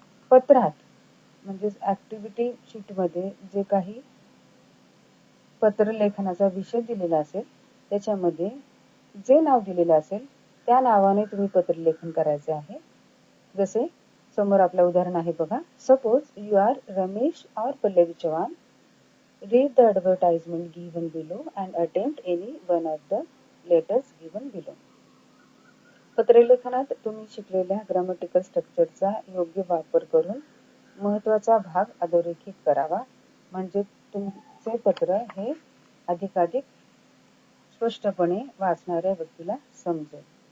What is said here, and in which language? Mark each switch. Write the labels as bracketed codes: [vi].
[mr] पत्रात म्हणजेच activity sheet मध्ये जे काही पत्रलेखनाचा विषय दिलेला असेल त्याच्यामध्ये जे नाव दिलेलं असेल त्या नावाने तुम्ही पत्रलेखन करायचे आहे. जसे समोर आपलं उदाहरण आहे बघा. [en] Suppose you are Ramesh और Pallavi Chavan. Read the advertisement given below and attempt any one of the letters given below. [mr] पत्रलेखनात तुम्ही शिकलेल्या ग्रामटिकल स्ट्रक्चरचा योग्य वापर करून महत्त्वाचा भाग अधोरेखित करावा, म्हणजे तुमचे पत्र हे अधिकाधिक स्पष्टपणे वाचणाऱ्या व्यक्तीला समजेल.